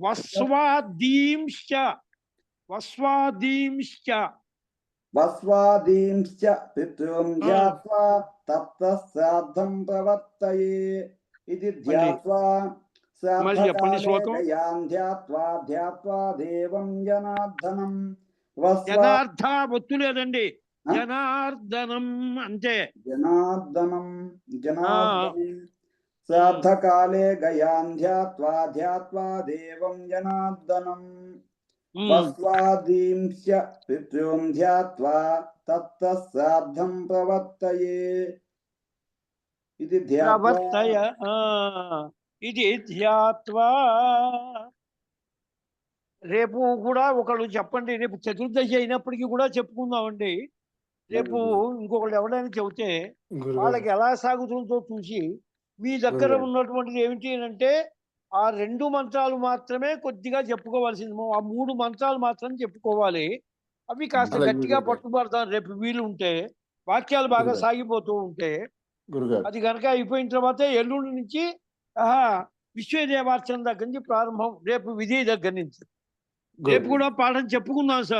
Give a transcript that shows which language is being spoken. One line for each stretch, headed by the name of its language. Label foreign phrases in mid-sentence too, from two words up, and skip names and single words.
Sanskrit: वस्वादींश्च पितॄन् ध्यात्वा ततः श्राद्धं प्रवर्तये इति ध्यात्वा श्राद्धकाले गयां ध्यात्वा देवं जनार्दनं
Telugu: జనార్ధ ఒత్తు లేదండి జనార్దనం అంతే
Sanskrit: जनार्दनं श्राद्धकाले गयां ध्यात्वा देवं जनार्दनं वस्वादींश्च पितॄन् ध्यात्वा ततः श्राद्धं प्रवर्तये इति ప్రవర్తయ ఇది ధ్యాత్వా
Telugu: రేపు కూడా ఒకళ్ళు చెప్పండి రేపు చతుర్దశి అయినప్పటికీ కూడా చెప్పుకుందామండి రేపు ఇంకొకళ్ళు ఎవరైనా చెబితే వాళ్ళకి ఎలా సాగుతుందో చూసి మీ దగ్గర ఉన్నటువంటిది ఏమిటి అంటే ఆ 2 మంత్రాలు మాత్రమే కొద్దిగా చెప్పుకోవాల్సింది ఆ 3 మంత్రాలు మాత్రం చెప్పుకోవాలి అవి కాస్త గట్టిగా పట్టుబడతాను రేపు వీలు ఉంటే వాక్యాలు బాగా సాగిపోతూ ఉంటే అది కనుక అయిపోయిన తర్వాత ఎల్లుండి నుంచి విశ్వదేవార్చన దగ్గర నుంచి ప్రారంభం రేపు విజయ్ దగ్గర నుంచి రేపు కూడా పాఠం చెప్పుకుందాం సార్